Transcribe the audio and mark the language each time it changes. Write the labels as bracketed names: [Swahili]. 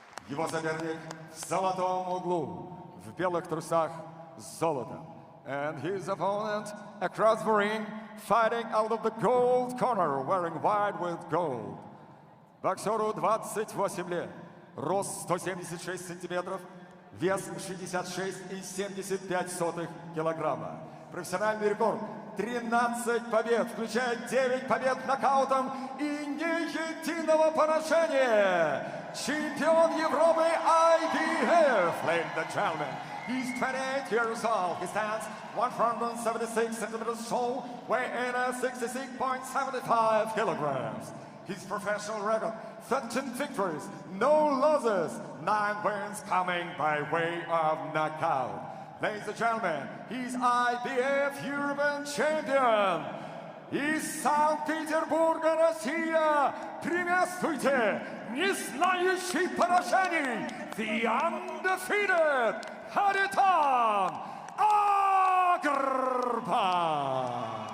[Russian] Его соперник в золотом углу, в белых трусах с золотом. [English] And his opponent across the ring, fighting out of the gold corner, wearing white with gold. [Russian] Боксеру 28 лет, рост 176 сантиметров, вес 66,75 килограмма. Профессиональный рекорд 13 побед, включая 9 побед нокаутом и ни единого поражения. Чемпион Европы IBA, [English] ladies and gentlemen. He's 28 years old. He stands 176 centimeters tall, weighing in at 66.75 kilograms. His professional record, 13 victories, no losses, 9 wins coming by way of knockout. Ladies and gentlemen, he's IBF European champion. [Russian] Из Санкт-Петербурга, Россия, приветствуйте, не знающий поражений, [English] the undefeated [Russian] Khariton AGRBA.